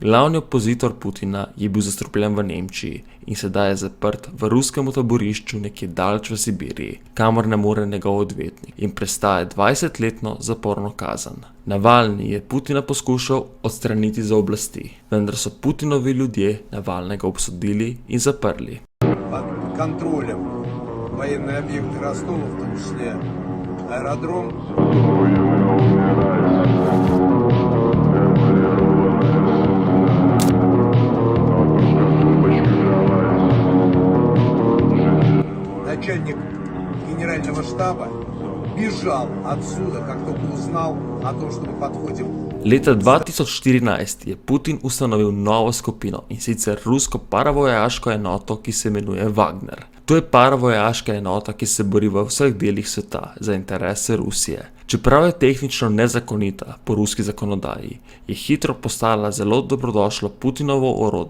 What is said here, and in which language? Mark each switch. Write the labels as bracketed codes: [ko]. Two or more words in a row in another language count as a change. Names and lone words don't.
[sl] Glavni opozitor Putina je bil zastrupljen v Nemčiji in sedaj je zaprt v ruskem taborišču nekje daleč v Sibiriji, kamor ne more njegov odvetnik in prestaja 20-letno zaporno kazen. Navalni je Putina poskušal odstraniti z oblasti, vendar so Putinovi ljudje Navalnega obsodili in zaprli. [ru] Под контролем военные объекты Ростова, в том числе аэродром. Начальник генерального штаба бежал отсюда, как только узнал о том, что мы подходим. [sl] Leta 2014 je Putin ustanovil novo skupino in sicer rusko paravojaško enoto, ki se imenuje Wagner. To je paravojaška enota, ki se bori v vseh delih sveta za interese Rusije. Čeprav je tehnično nezakonita po ruski zakonodaji, je hitro postala zelo dobrodošlo Putinovo orodje.